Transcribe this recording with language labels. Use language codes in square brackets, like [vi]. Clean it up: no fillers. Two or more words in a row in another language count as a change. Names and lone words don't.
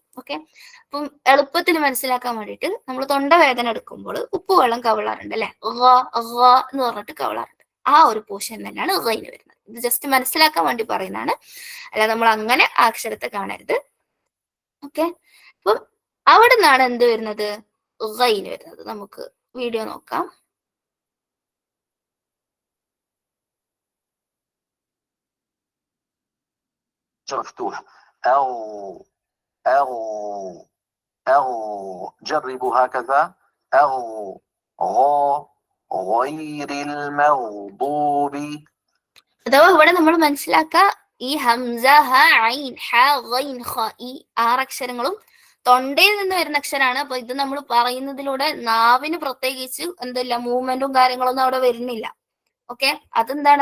[ml] ഓക്കെ, അപ്പം എളുപ്പത്തിൽ മനസ്സിലാക്കാൻ വേണ്ടിയിട്ട് നമ്മൾ തൊണ്ടവേദന എടുക്കുമ്പോൾ ഉപ്പുവെള്ളം കവളാറുണ്ട് അല്ലെ, എന്ന് പറഞ്ഞിട്ട് കവളാറുണ്ട്. ആ ഒരു പോർഷൻ തന്നെയാണ് ഗൈന് വരുന്നത്. ഇത് ജസ്റ്റ് മനസ്സിലാക്കാൻ വേണ്ടി പറയുന്നതാണ്, അല്ല നമ്മൾ അങ്ങനെ ആ അക്ഷരത്തെ കാണരുത്. ഓക്കെ, അപ്പം അവിടെ നിന്നാണ് എന്ത് വരുന്നത്? ഗൈന് വരുന്നത്. നമുക്ക് വീഡിയോ നോക്കാം. [ar] مفتوح أو أو أو جربوا هكذا أو غير المغضوب. [ml] അഥവാ ഇവിടെ നമ്മൾ മനസ്സിലാക്കുക, ഈ ഹംസ ഹ ഐൻ ഹ ഗൈൻ ഖ, ഈ 6 അക്ഷരങ്ങളും തൊണ്ടയിൽ നിന്ന് വരുന്ന അക്ഷരമാണ്. അപ്പൊ ഇത് നമ്മൾ പറയുന്നതിലൂടെ നാവിന് പ്രത്യേകിച്ച് എന്തില്ല, മൂവ്മെന്റും കാര്യങ്ങളൊന്നും അവിടെ വരുന്നില്ല. ഓക്കെ, അതെന്താണ്?